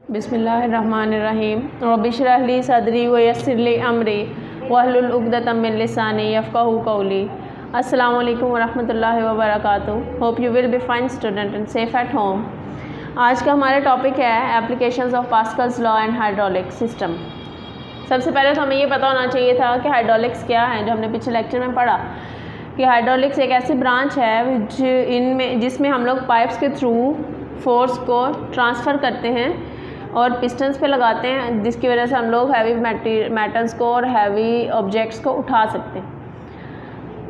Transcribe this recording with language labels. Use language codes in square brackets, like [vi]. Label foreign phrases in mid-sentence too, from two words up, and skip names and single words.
[ar] بسم الله الرحمن الرحيم رب اشرح لي صدري ويسر لي أمري واحلل عقدة من لساني يفقهوا قولي. السلام عليكم ورحمة الله وبركاته. [en] Hope you will be fine student and safe at home. [ur] آج کا ہمارا ٹاپک ہے [en] applications of Pascal's law and hydraulic system. [ur] سب سے پہلے تو ہمیں یہ پتا ہونا چاہیے تھا کہ ہائیڈرولکس کیا ہے، جو ہم نے پچھلے لیکچر میں پڑھا کہ ہائیڈرولکس ایک ایسی برانچ ہے جس میں ہم لوگ پائپس کے تھرو فورس کو ٹرانسفر کرتے ہیں اور پسٹنز پہ لگاتے ہیں، جس کی وجہ سے ہم لوگ [en] heavy metals [ur] کو اور [en] heavy objects [ur] کو اٹھا سکتے ہیں.